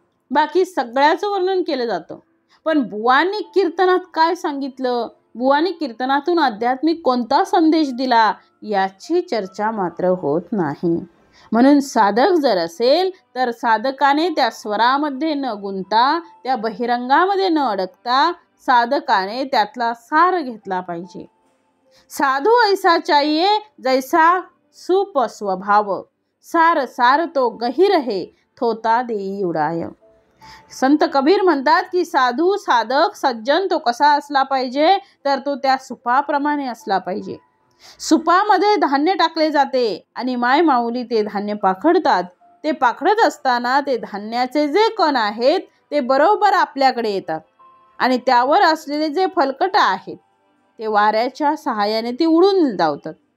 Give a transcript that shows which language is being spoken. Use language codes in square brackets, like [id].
[mr] बाकी सगळ्याचं वर्णन केलं जातं. पण बुवांनी कीर्तनात काय सांगितलं, बुवांनी कीर्तनातून आध्यात्मिक कोणता संदेश दिला, याची चर्चा मात्र होत नाही. म्हणून साधक जर असेल तर साधकाने त्या स्वरामध्ये न गुंता, त्या बहिरंगामध्ये न अडकता साधकाने त्यातला सार घेतला पाहिजे. [hi] साधू ऐसा चाहिए जैसा सुप स्वभाव, सार सार तो गहीर है थोता देई उडाय. [mr] संत कबीर म्हणतात की साधू, साधक, सज्जन तो कसा असला पाहिजे, तर तो त्या सुपाप्रमाणे असला पाहिजे. सुपामध्ये धान्य टाकले जाते आणि माय माऊली ते धान्य पाखडतात. ते पाखडत असताना ते धान्याचे जे कण आहेत ते बरोबर आपल्याकडे येतात आणि त्यावर असलेले जे फलकट आहेत ते वाऱ्याच्या सहाय्याने ती उडून धावतात.